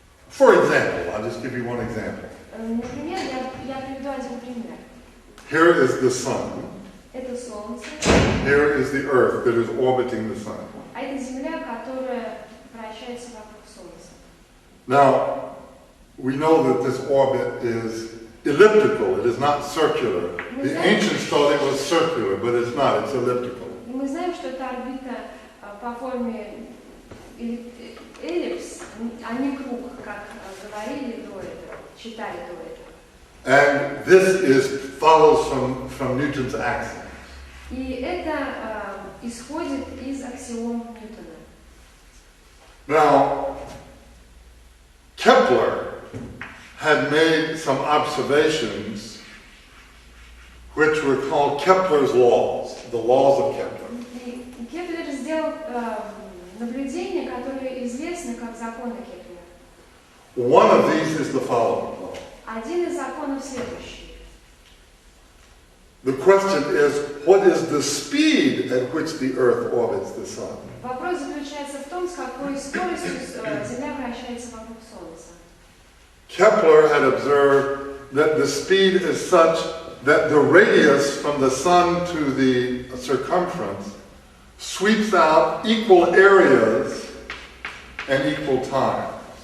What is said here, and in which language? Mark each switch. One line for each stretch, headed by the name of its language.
English: For example, I'll just give you one example.
Russian: Например, я приведу один пример.
English: Here is the sun.
Russian: Это Солнце.
English: Here is the earth that is orbiting the sun.
Russian: А это Земля, которая вращается вокруг Солнца.
English: Now, we know that this orbit is elliptical, it is not circular. The ancients thought it was circular, but it's not, it's elliptical.
Russian: И мы знаем, что эта орбита по форме эллипс, а не круг, как говорили до этого, считали до этого.
English: And this follows from Newton's axiom.
Russian: И это исходит из аксиом Ньютона.
English: Now, Kepler had made some observations which were called Kepler's laws, the laws of Kepler.
Russian: И Кеплер сделал наблюдения, которые известны как законы Кеплера.
English: One of these is the following.
Russian: Один из законов следующий.
English: The question is, what is the speed at which the Earth orbits the Sun?
Russian: Вопрос заключается в том, с какой скоростью Земля вращается вокруг Солнца.
English: Kepler had observed that the speed is such that the radius from the Sun to the circumference sweeps out equal areas and equal times.